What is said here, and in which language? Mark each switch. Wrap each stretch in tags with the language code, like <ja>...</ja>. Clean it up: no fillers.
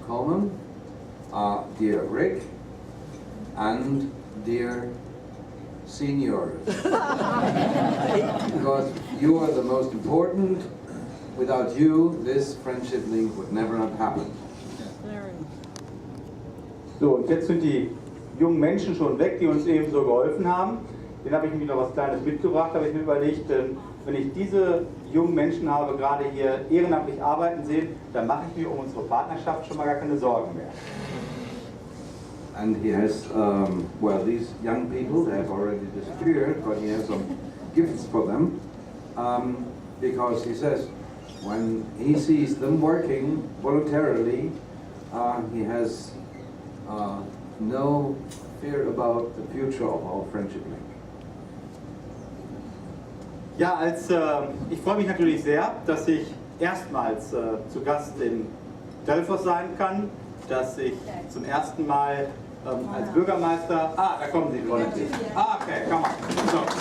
<en>Coleman, dear Rick, and dear seniors, because you are the most important. Without you, this friendship link would never have happened.</en> <de>So, und jetzt sind die jungen Menschen schon weg, die uns eben so geholfen haben. Den habe ich mir noch was Kleines mitgebracht, habe ich mir überlegt, wenn ich diese jungen Menschen habe, gerade hier ehrenamtlich arbeiten sehen, dann mache ich mir um unsere Partnerschaft schon mal gar keine Sorgen mehr.</de> <en>And he has, well, these young people, they have already disappeared, but he has some gifts for them, because he says, when he sees them working voluntarily, he has no fear about the future of our friendship link.</en> <de>Ja, ich freue mich natürlich sehr, dass ich erstmals zu Gast in Delfos sein kann, dass ich zum ersten Mal als Bürgermeister... Ah, da kommen Sie, Volunteer. Ah,</de> <en>okay, come on.</en> <de>So.</de>